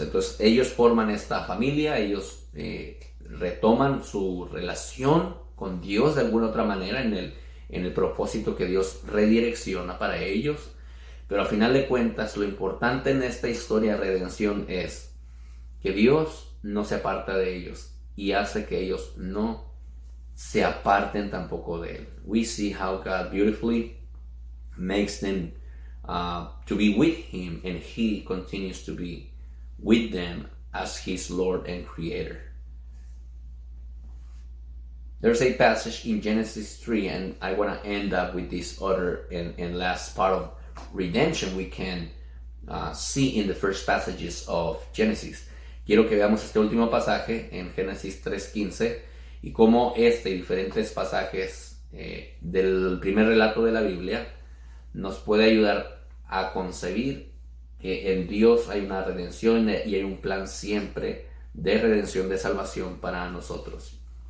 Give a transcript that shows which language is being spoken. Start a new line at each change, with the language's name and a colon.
Spanish: Entonces ellos forman esta familia, ellos retoman su relación con Dios de alguna otra manera en el propósito que Dios redirecciona para ellos. Pero al final de cuentas, lo importante en esta historia de redención es que Dios no se aparta de ellos y hace que ellos no se aparten tampoco de Él.
English: We see how God beautifully makes them to be with Him, and He continues to be with them as His Lord and Creator. There's a passage in Genesis 3, and I want to end up with this other and last part of redemption we can see in the first passages of Genesis.
Spanish: Quiero que veamos este último pasaje en Génesis 3:15 y cómo diferentes pasajes del primer relato de la Biblia nos puede ayudar a concebir que en Dios hay una redención y hay un plan siempre de redención, de salvación para nosotros.